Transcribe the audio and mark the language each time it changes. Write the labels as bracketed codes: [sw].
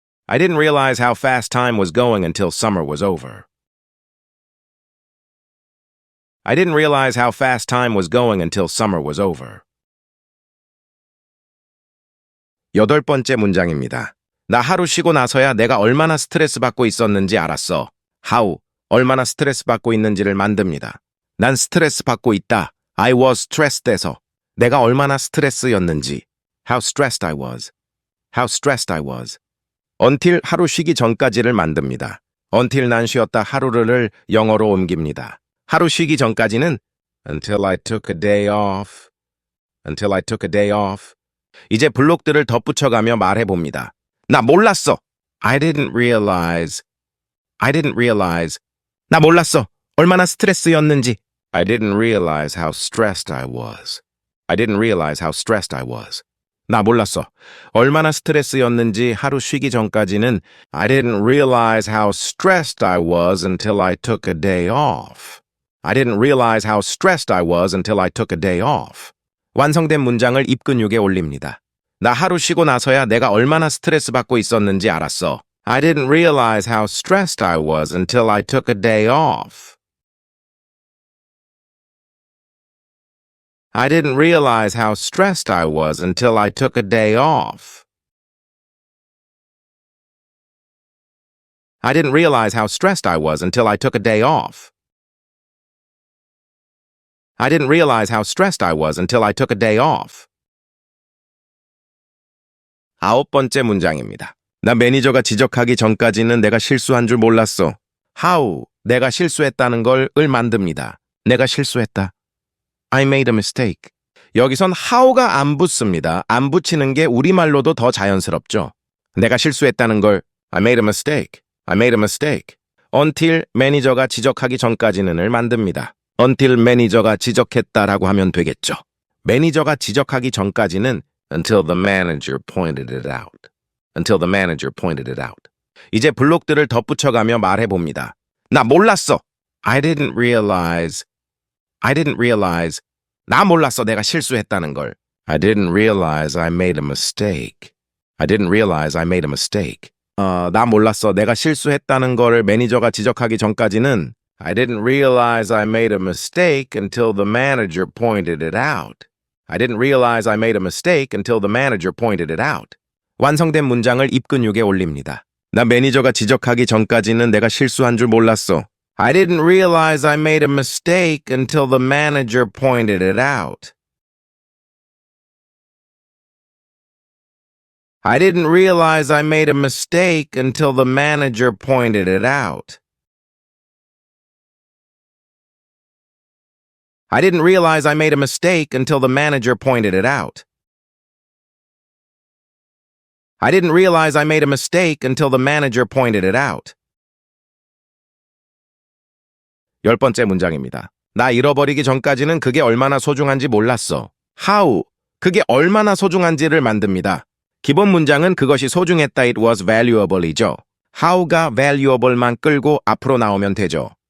[en] I didn't realize how fast time was going until summer was over. I didn't realize how fast time was going until summer was over. [ko] 여덟 번째 문장입니다. 나 하루 쉬고 나서야 내가 얼마나 스트레스 받고 있었는지 알았어. how, 얼마나 스트레스 받고 있는지를 만듭니다. 난 스트레스 받고 있다. [en] I was stressed [ko] 에서 내가 얼마나 스트레스였는지. [en] How stressed I was. How stressed I was. [ko] until 하루 쉬기 전까지를 만듭니다. until 난 쉬었다 하루를 영어로 옮깁니다. 하루 쉬기 전까지는 [en] until I took a day off. Until I took a day off. [ko] 이제 블록들을 덧붙여가며 말해봅니다. 나 몰랐어. [en] I didn't realize. I didn't realize. 나 몰랐어. [ko] 얼마나 스트레스였는지. [en] I didn't realize how stressed I was. I didn't realize how stressed I was. [ko] 나 몰랐어. 얼마나 스트레스였는지 하루 쉬기 전까지는 [en] I didn't realize how stressed I was until I took a day off. I didn't realize how stressed I was until I took a day off. [ko] 완성된 문장을 입근육에 올립니다. 나 하루 쉬고 나서야 내가 얼마나 스트레스 받고 있었는지 알았어. [en] I didn't realize how stressed I was until I took a day off. I didn't realize how stressed I was until I took a day off. I didn't realize how stressed I was until I took a day off. I didn't realize how stressed I was until I took a day off. [ko] 9번째 문장입니다. 나 매니저가 지적하기 전까지는 내가 실수한 줄 몰랐어. How, 내가 실수했다는 걸 을 만듭니다. 내가 실수했다. [en] I made a mistake. [ko] 여기선 how가 안 붙습니다. 안 붙이는 게 우리말로도 더 자연스럽죠. 내가 실수했다는 걸 [en] I made a mistake. I made a mistake. [ko] until 매니저가 지적하기 전까지는을 만듭니다. until 매니저가 지적했다라고 하면 되겠죠. 매니저가 지적하기 전까지는 [en] until the manager pointed it out. until the manager pointed it out. [ko] 이제 블록들을 덧붙여가며 말해봅니다. 나 몰랐어. [en] I didn't realize. [ko] 나 몰랐어. 내가 실수했다는 걸. [en] I didn't realize I made a mistake. I didn't realize I made a mistake. [ko] 나 몰랐어. 내가 실수했다는 거를 매니저가 지적하기 전까지는 [en] I didn't realize I made a mistake until the manager pointed it out. I didn't realize I made a mistake until the manager pointed it out. [ko] 완성된 문장을 입근육에 올립니다. 나 매니저가 지적하기 전까지는 내가 실수한 줄 몰랐어. [en] I didn't realize I made a mistake until the manager pointed it out. I didn't realize I made a mistake until the manager pointed it out. I didn't realize I made a mistake until the manager pointed it out. I didn't realize I made a mistake until the manager pointed it out. [ko] 10번째 문장입니다. 나 잃어버리기 전까지는 그게 얼마나 소중한지 몰랐어. How, 그게 얼마나 소중한지를 만듭니다. 기본 문장은 그것이 소중했다 [en] it was valuable [ko] 이죠. how가 valuable만 끌고 앞으로 나오면 되죠.